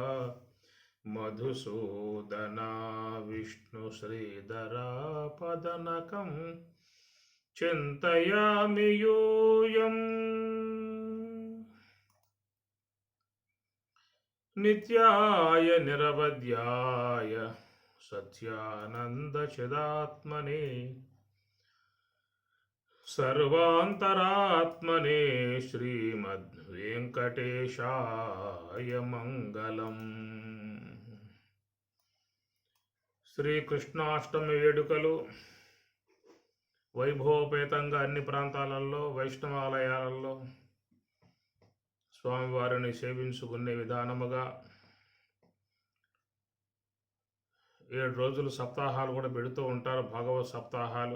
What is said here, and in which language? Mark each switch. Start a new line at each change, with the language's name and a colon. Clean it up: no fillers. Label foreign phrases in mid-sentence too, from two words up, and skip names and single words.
Sanskrit: मधुसूदना विष्णुश्रीधरा पदनकं चिन्तयामि यूयम् नित्याय निरवध्याय सत्यानन्दचिदात्मने सर्वान्तरात्मने श्रीमद्वेङ्कटेशाय मङ्गलम्।
Telugu: శ్రీకృష్ణాష్టమి వేడుకలు వైభవోపేతంగా అన్ని ప్రాంతాలలో వైష్ణవాలయాలలో స్వామివారిని సేవించుకునే విధానముగా 7 రోజులు సప్తాహాలు కూడా పెడుతూ ఉంటారు, భాగవత సప్తాహాలు.